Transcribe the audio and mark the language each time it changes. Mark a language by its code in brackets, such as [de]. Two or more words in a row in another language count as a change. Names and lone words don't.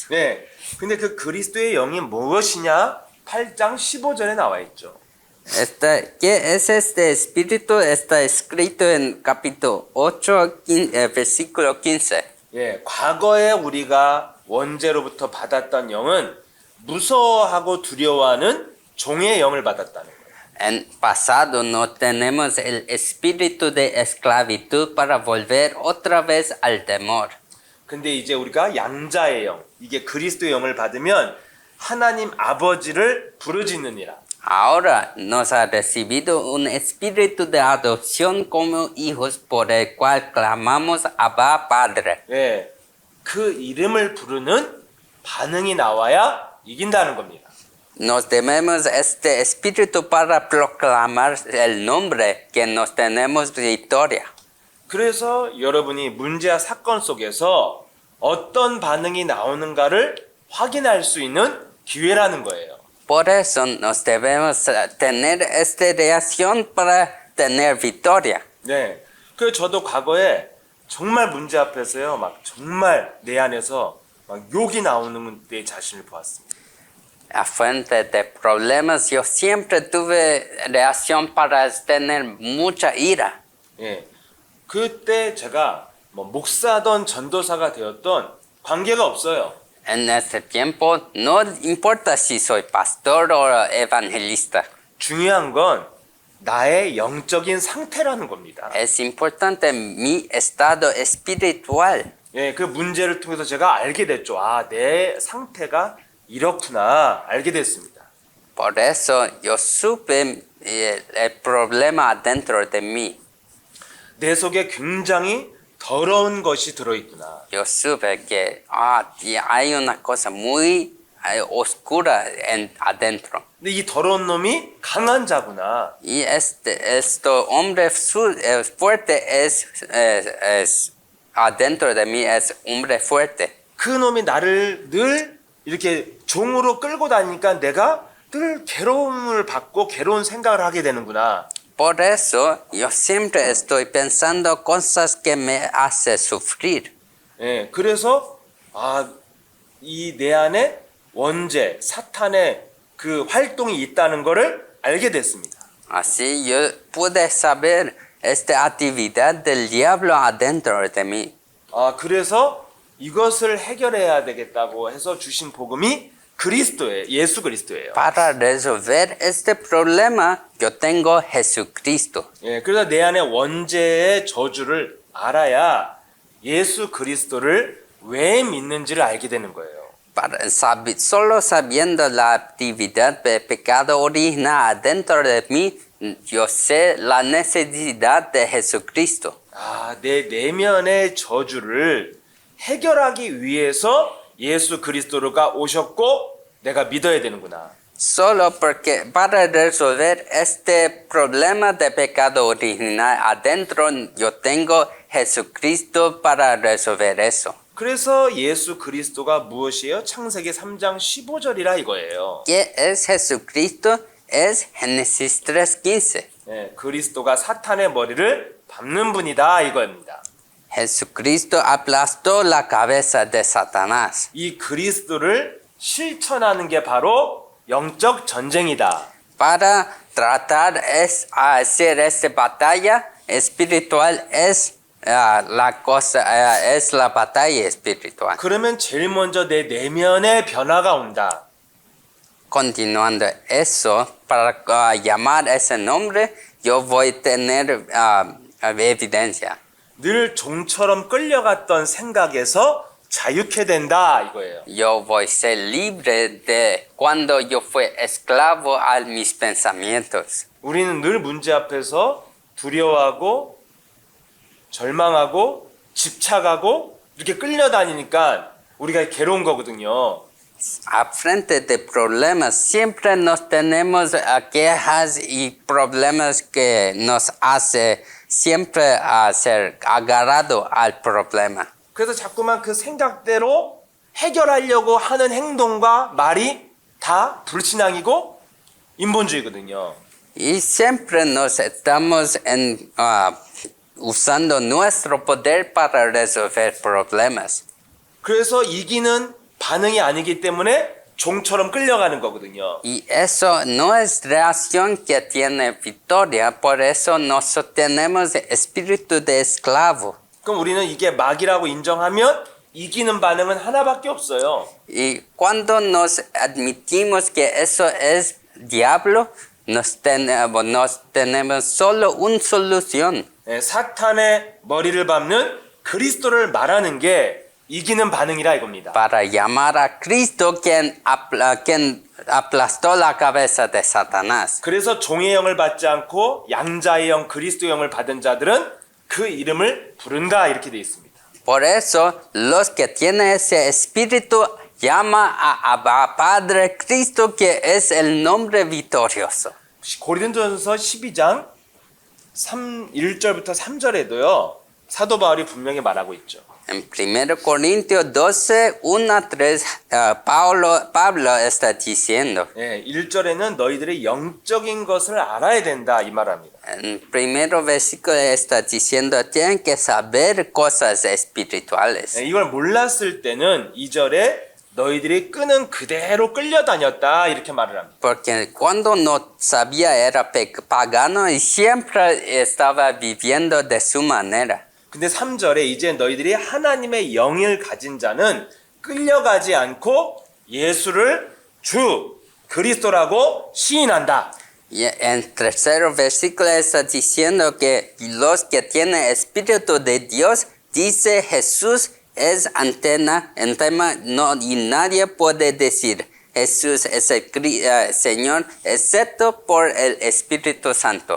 [ko] 네, 근데 그 그리스도의 영이 무엇이냐? 8장 15절에 나와 있죠. [es] ¿Qué es este espíritu? Está escrito en capítulo 8, versículo 15. [ko] 예, 과거에 우리가 원죄로부터 받았던 영은 무서워하고 두려워하는 종의 영을 받았다는 거예요. [es] En pasado no tenemos el espíritu de esclavitud para volver otra vez al temor. [ko] 근데 이제 우리가 양자의 영, 이게 그리스도의 영을 받으면 하나님 아버지를 부르짖느니라. [es] Ahora nos ha recibido un espíritu de adopción como hijos por el cual clamamos Abba Padre. [ko] 예, 그 이름을 부르는 반응이 나와야 이긴다는 겁니다. [es] Nos debemos este espíritu para proclamar el nombre que nos tenemos victoria. [ko] 그래서 여러분이 문제와 사건 속에서 어떤 반응이 나오는가를 확인할 수 있는 기회라는 거예요. [es] Por eso nos debemos tener esta reacción para tener victoria. [ko] 네, 그 저도 과거에 정말 문제 앞에서요, 막 정말 내 안에서 막 욕이 나오는 내 자신을 보았습니다. [es] A fuente de problemas, yo siempre tuve reacción para tener mucha ira. [ko] 예, 그때 제가 뭐 목사든 전도사가 되었던 관계가 없어요. [es] En este tiempo, no importa si soy pastor o evangelista, [ko] 중요한 건 나의 영적인 상태라는 겁니다. [es] es importante mi estado espiritual. [ko] 예, 그 문제를 통해서 제가 알게 됐죠. 아, 내 상태가 이렇구나 알게 됐습니다. [es] Por eso yo supe el problema adentro de mí. [ko] 내 속에 굉장히 더러운 것이 들어있구나. [es] Yo supe que hay una cosa muy oscura adentro. [ko] 근데 이 더러운 놈이 강한 자구나. [es] Y este hombre fuerte es adentro de mí, es hombre fuerte. [ko] 그 놈이 나를 늘 이렇게 종으로 끌고 다니니까 내가 늘 괴로움을 받고 괴로운 생각을 하게 되는구나. [es] Por eso yo siempre estoy pensando cosas que me hacen sufrir. [ko] 예, 그래서 이 내 안에 원죄, 사탄의 그 활동이 있다는 것을 알게 됐습니다. [es] Así yo pude saber esta actividad del diablo adentro de mí. [ko] 그래서 이것을 해결해야 되겠다고 해서 주신 복음이 그리스도예요. 예수 그리스도예요. [es] Para resolver este problema, yo tengo Jesucristo. [ko] 예, 그래서 내 안에 원죄의 저주를 알아야 예수 그리스도를 왜 믿는지를 알게 되는 거예요. [es] Solo sabiendo la actividad de pecado original adentro de mí, yo sé la necesidad de Jesucristo. [ko] 내 내면의 저주를 해결하기 위해서 예수 그리스도가 오셨고 내가 믿어야 되는구나. [es] Solo porque para resolver este problema de pecado original adentro, yo tengo Jesucristo para resolver eso. [ko] 그래서 예수 그리스도가 무엇이에요? 창세기 3장 15절이라 이거예요. [es] ¿Qué es Jesucristo? Es Génesis 3:15. [ko] 네, 그리스도가 사탄의 머리를 밟는 분이다 이거입니다. [es] Jesucristo aplastó la cabeza de Satanás. [ko] 이 그리스도를 실천하는 게 바로 영적 전쟁이다. [es] Para tratar hacer esta batalla espiritual es es la batalla espiritual. [ko] 그러면 제일 먼저 내 내면의 변화가 온다. [es] Continuando eso, para llamar ese nombre, yo voy a tener evidencia. [ko] 늘 종처럼 끌려갔던 생각에서 자유케 된다 이거예요. [es] Yo voy a ser libre de cuando yo fui esclavo a mis pensamientos. [ko] 우리는 늘 문제 앞에서 두려워하고 절망하고 집착하고 이렇게 끌려다니니까 우리가 괴로운 거거든요. [es] A frente de problemas siempre nos tenemos quejas y problemas que nos hace siempre ser agarrado al problema. [ko] 그래서 자꾸만 그 생각대로 해결하려고 하는 행동과 말이 다 불신앙이고 인본주의거든요. [es] Y siempre nos estamos usando nuestro poder para resolver problemas. [ko] 그래서 이기는 반응이 아니기 때문에 종처럼 끌려가는 거거든요. [es] Y eso no es reacción que tiene victoria, por eso nosotros tenemos espíritu de esclavo. [ko] 그럼 우리는 이게 막이라고 인정하면 이기는 반응은 하나밖에 없어요. [es] Y cuando nos admitimos que eso es diablo, nos tenemos solo una solución. [ko] 예, 사탄의 머리를 밟는 그리스도를 말하는 게 이기는 반응이라 이겁니다. [es] Para llamar a Cristo quien aplastó la cabeza de Satanás. [ko] 그래서 종의 영을 받지 않고 양자의 영 그리스도의 영을 받은 자들은 그 이름을 부른다 이렇게 되어 있습니다. Por eso, los que tienen ese espíritu llama a Abba Padre Cristo, que es el nombre victorioso. 고린도전서 12장 1절부터 3절에도요. 사도 바울이 분명히 말하고 있죠. [es] En 1 Corintios 12, 1 a 3, Pablo está diciendo. [ko] 예, 1절에는 너희들의 영적인 것을 알아야 된다 이 말합니다. [es] En primero versículo está diciendo, tienen que saber cosas espirituales. [ko] 예, 이걸 몰랐을 때는 2절에 너희들이 끄는 그대로 끌려다녔다 이렇게 말을 합니다. [es] Porque cuando no sabía era pagano y siempre estaba viviendo de su manera. [ko] 근데 3절에 이제 너희들이 하나님의 영을 가진 자는 끌려가지 않고 예수를 주 그리스도라고 시인한다. [es] Y en tercer versículo está diciendo que los que tienen espíritu de Dios dice Jesús es antena, no, y nadie puede decir Jesús es el Señor excepto por el Espíritu Santo.